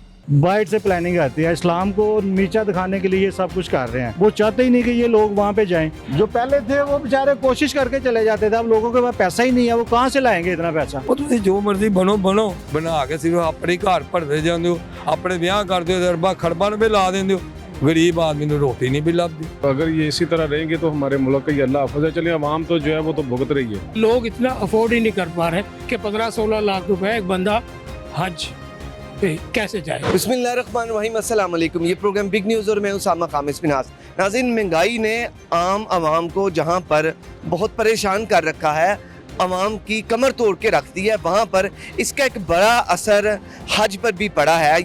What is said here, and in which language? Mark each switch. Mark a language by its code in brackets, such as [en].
[hi] बाहर से प्लानिंग आती है, इस्लाम को नीचा दिखाने के लिए ये सब कुछ कर रहे हैं। वो चाहते ही नहीं कि ये लोग वहाँ पे जाएं। जो पहले थे वो बेचारे कोशिश करके चले जाते थे, अब लोगों के पास पैसा ही नहीं है, वो कहाँ से लाएंगे इतना पैसा। [pa] ਉਹ ਤੁਸੀਂ ਜੋ ਮਰਜ਼ੀ ਬਣੋ ਬਣਾ ਕੇ ਸਿਰਫ ਆਪਣੇ ਘਰ ਭਰਦੇ ਜਾਂਦੇ ਹੋ, ਆਪਣੇ ਵਿਆਹ ਕਰਦੇ ਹੋ, ਅਰਬਾਂ ਖਰਬਾਂ ਰੁਪਏ ਲਾ ਦਿੰਦੇ ਹੋ, [hi] गरीब आदमी को रोटी नहीं भी लगती। अगर ये इसी तरह रहेंगे तो हमारे मुल्क का ये अल्लाह हाफ़िज़ है। चलिए अवाम तो जो है वो तो भुगत रही है। लोग इतना अफोर्ड ही नहीं कर पा रहे कि 15-16 लाख रुपए एक बंदा हज पे कैसे जाए। बिस्मिल्लाहिर्रहमानिर्रहीम, अस्सलाम वालेकुम। ये प्रोग्राम बिग न्यूज़ और मैं उसामा खामिस बिनास। नाज़रीन, महंगाई ने आम आवाम को जहाँ पर बहुत परेशान कर रखा है, आवाम की कमर तोड़ के रख दी है, वहाँ पर इसका एक बड़ा असर हज पर भी पड़ा है।